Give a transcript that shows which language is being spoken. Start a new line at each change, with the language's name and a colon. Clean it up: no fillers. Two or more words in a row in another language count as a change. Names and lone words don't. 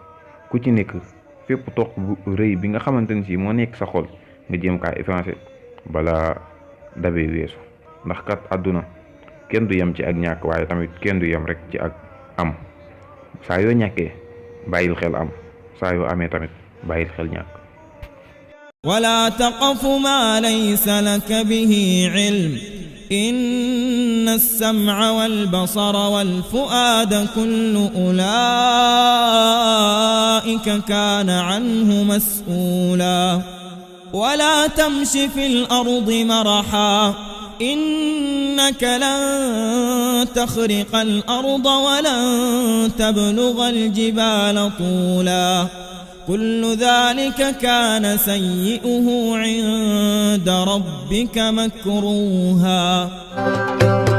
Wolof: ku ci nekk fépp toq bu rëy bi nga xamante ni si moo nekk sa xol, nga jéem kaa effacé balaa dabe weesu. ndax kat àdduna kenn du yem ci ak ñàkk, waaye tamit kenn du yem rek ci ak am. saa yoo ñàkkee bàyyil xel am, saa yoo amee tamit bàyyil xel ñàkk.
Arabic: ولا تقف ما ليس لك به علم إن السمع والبصر والفؤاد كل أولئك كان عنه مسؤولا ولا تمش في الأرض مرحا إنك لن تخرق الأرض ولن تبلغ الجبال طولا كل ذلك كان سيئه عند ربك مكروها